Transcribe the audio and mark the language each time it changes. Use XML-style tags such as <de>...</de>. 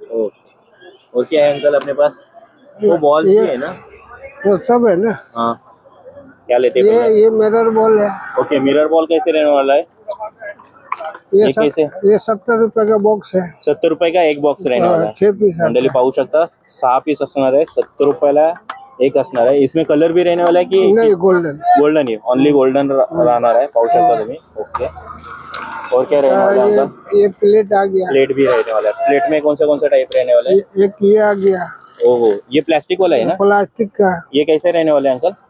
<hi>Okay, और क्या है अंकल अपने पास? वो बॉल्स भी है ना? वो सब है ना। हाँ, क्या लेते हैं? ये मिरर बॉल है। ओके, मिरर बॉल कैसे रहने वाला है? ये कैसे? ये 70 रुपए का बॉक्स है। 70 रुपये का एक बॉक्स रहने वाला है। 6 पीस</hi> <mr>मंडळी पाहू शकता 6 पीस असणार आहे, 70 रुपयाला एक असणार आहे।</mr> <hi>इसमें कलर भी रहने वाला है कि नहीं, गोल्डन।</hi> <mr>गोल्डन ही ओनली गोल्डन रहणार है, पाहू शकता तुम्ही।</mr> <hi>ओके, और क्या रहने वाला है अंकल? ये प्लेट आ गया। प्लेट भी रहने वाला है। प्लेट में कौन सा टाइप रहने वाला है? एक ये आ गया ओहो, ये प्लास्टिक वाला है ना? प्लास्टिक का। ये कैसे रहने वाला है अंकल?</hi>